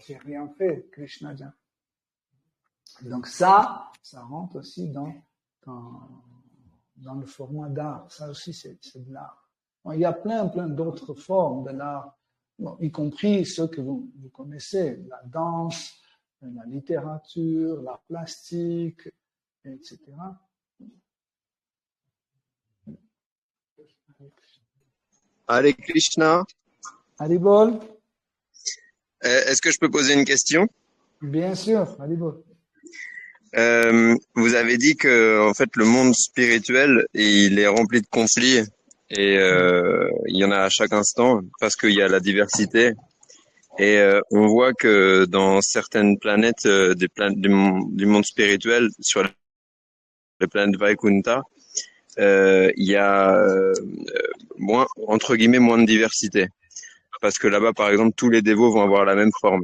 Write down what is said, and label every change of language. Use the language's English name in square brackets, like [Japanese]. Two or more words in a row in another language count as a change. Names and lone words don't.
[French] J'ai rien fait, Krishna dit. Donc ça rentre aussi dans le format d'art. Ça aussi, c'est de l'art. Bon, il y a plein d'autres formes de l'art, bon, y compris ceux que vous connaissez, la danse, la littérature, l'art plastique, etc. [Sanskrit] Hare Krishna. [French] Haribol? Est-ce que je peux poser une question? Bien sûr, Haribol. Vous avez dit que en fait le monde spirituel il est rempli de conflits et il y en a à chaque instant parce qu'il y a la diversité et on voit que dans certaines planètes du monde spirituel sur les planètes Vaikunta il y a moins entre guillemets moins de diversité parce que là-bas par exemple tous les dévots vont avoir la même forme.